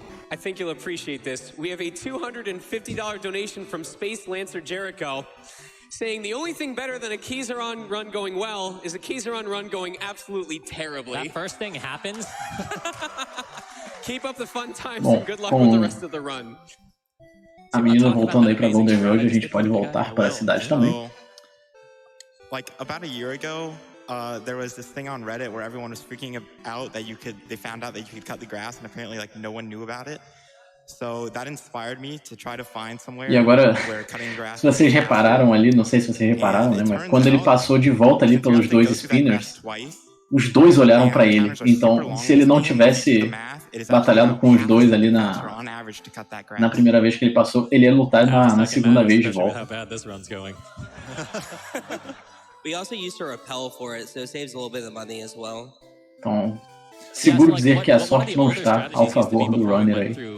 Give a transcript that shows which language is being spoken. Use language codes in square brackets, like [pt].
[en] I think you'll appreciate this. We have a $250 donation from Space Lancer Jericho, saying the only thing better than a Keyzeron run going well is a Keyzeron run going absolutely terribly. That first thing happens. Keep up the fun times and good luck with the rest of the run. [pt] A menina voltando aí pra Goldenrod, a gente pode voltar para a cidade também. [en] Like about a year ago, there was this thing on Reddit where everyone was freaking out that they found out that you could cut the grass, and apparently like no one knew about it. So that inspired me to try to find somewhere where cutting grass. [pt] Se vocês repararam ali, não sei se vocês repararam, né, mas quando ele passou de volta ali pelos dois spinners, os dois olharam pra ele. Então, se ele não tivesse batalhado com os dois ali na primeira vez que ele passou, ele ia lutar na segunda vez de volta. [en] We also used to repel for it, so it saves a little bit of money as well. [pt] Então, seguro dizer que a sorte não está ao favor do runner aí.